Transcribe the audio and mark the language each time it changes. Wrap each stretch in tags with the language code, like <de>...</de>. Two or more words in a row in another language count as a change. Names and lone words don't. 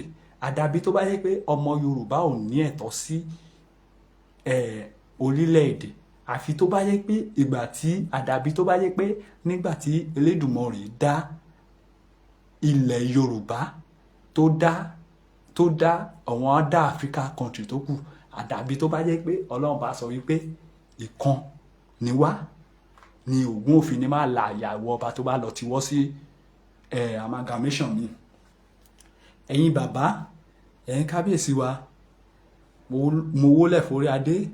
<yo>Àdàbí tó bá jẹ́ pé ọmọ Yorùbá ò ní ẹ̀tọ́ sí orílẹ̀-èdè. Àfi tó bá jẹ́ pé àdàbí tó bá jẹ́ pé nígbà tí Elédùmarè dá ilẹ̀ Yorùbá tó dá àwọn</yo> <en>other Africa country</en> <yo>tó kù. Àdàbí tó bá jẹ́ pé Ọlọ́run bá sọ wípé ìkan ni wá, ni Ògún òfin ni máa la àyàwó ọba tó bá lọ tiwọ́ sí amalgamation mi. Ẹ̀yin bàbá, ẹ̀yin kábíyèsí wa, mo wólẹ̀ forí adé.</yo>